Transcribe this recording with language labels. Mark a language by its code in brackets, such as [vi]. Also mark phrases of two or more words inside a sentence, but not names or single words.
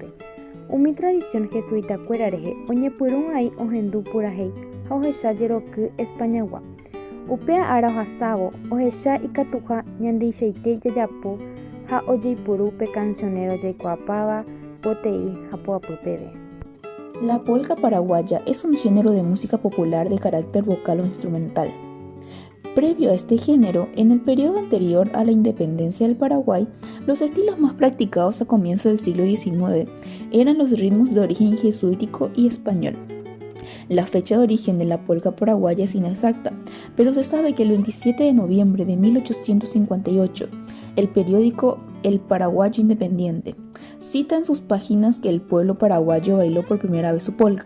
[gn] Umi tradición jesuitakuéra rehe oñepyrũvai ohendu purahéi ha ohecha jeroky Españagua. Upéi ára ohasávo ohecha ikatuha ñandeichaite jajapo ha ojeipuru pe cancionero jaikuaapáva poteĩ ha poapy peve. [es] La polka paraguaya es un género de música popular de carácter vocal o instrumental. Previo a este género, en el periodo anterior a la independencia del Paraguay, los estilos más practicados a comienzos del siglo XIX eran los ritmos de origen jesuítico y español. La fecha de origen de la polka paraguaya es inexacta, pero se sabe que el 27 de noviembre de 1858, el periódico El Paraguayo Independiente cita en sus páginas que el pueblo paraguayo bailó por primera vez su polka.